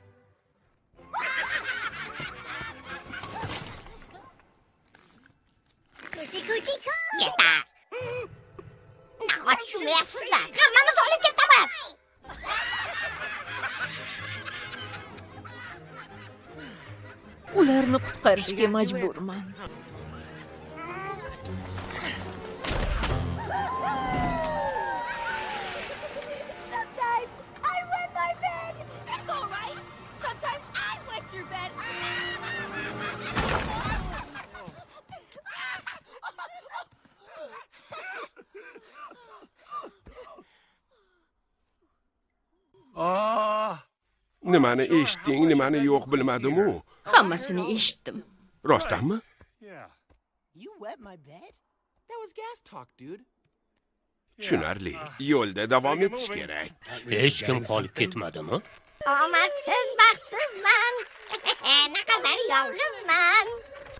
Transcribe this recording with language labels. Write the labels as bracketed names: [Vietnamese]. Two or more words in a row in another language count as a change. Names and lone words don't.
[Uzbek] Yetar. Nahot tushunmayapsizlar? Hammamiz olib ketamiz. Ularni qutqarishga majburman. [English] Sometimes I wet my bed. It's all right. Sometimes I wet your bed. [Uzbek] Nimani eshitding, nimani yo'q bilmadim-u. Hammasini eshitdim. Rostdanmi? [English] Yeah. You wet my bed? That was gas talk, dude. [Uzbek] Tushunarli. Yo'lda davom etish kerak. Hech kim qolib ketmadimi? Omadsiz, baxtsizman. Naqadar yolg'izman.